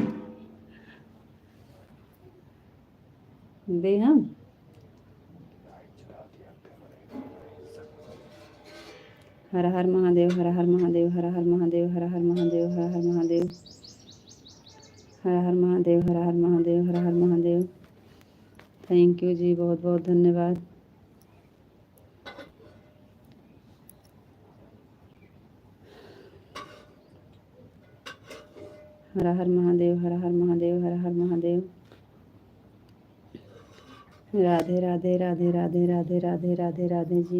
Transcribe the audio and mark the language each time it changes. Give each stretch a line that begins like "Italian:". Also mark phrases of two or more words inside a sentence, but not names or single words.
Hindi: दे हम हर हर महादेव, हर हर महादेव, हर हर महादेव, हर हर महादेव, हर हर महादेव, हर हर महादेव, हर हर महादेव, हर हर महादेव।
English: thank you
Hindi: जी, बहुत बहुत धन्यवाद। हर हर महादेव, हर हर महादेव, हर हर महादेव। राधे राधे, राधे राधे, राधे राधे, राधे राधे जी।